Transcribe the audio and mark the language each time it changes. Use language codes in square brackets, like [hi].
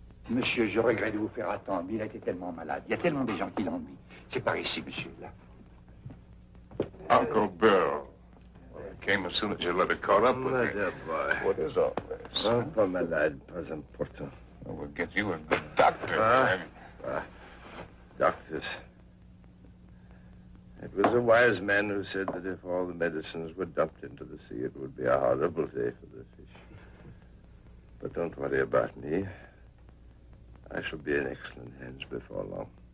[fr] Monsieur, je regrette de vous faire attendre, mais il a été tellement malade. Il y a tellement de gens qui l'ennuient. C'est par ici, monsieur, là. [en] Uncle Bill. Well, I came as soon as your letter caught up with me. dear boy. What is all this? [fr] Oh, pas malade, pas important. [en] Well, we'll get you a good doctor. Doctors. It was a wise man who said that if all the medicines were dumped into the sea, it would be a horrible day for the fish. But don't worry about me. I shall be in excellent hands before long.